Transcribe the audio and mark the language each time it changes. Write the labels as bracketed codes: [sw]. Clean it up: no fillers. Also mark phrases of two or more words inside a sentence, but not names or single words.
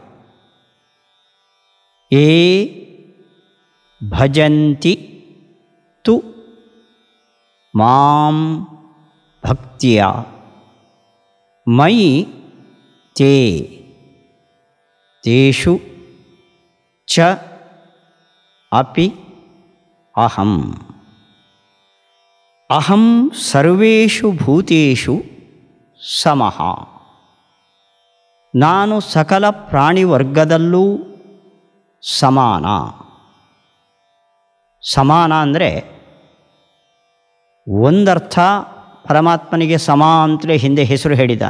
[sa] ಯೇ ಭಜಂತಿ ತು ಮಾಂ ಭಕ್ತ್ಯಾ ಮಯಿ ತೇ ತೇಷು ಚ ಅಪಿ ಅಹಂ. ಅಹಂ ಸರ್ವೇಷು ಭೂತೇಷು ಸಮಃ. [kn] ನಾನು ಸಕಲ ಪ್ರಾಣಿವರ್ಗದಲ್ಲೂ ಸಮಾನ. ಸಮಾನ ಅಂದರೆ ಒಂದರ್ಥ ಪರಮಾತ್ಮನಿಗೆ ಸಮ ಅಂತಲೇ ಹಿಂದೆ ಹೆಸರು ಹೇಳಿದ್ದಾನೆ.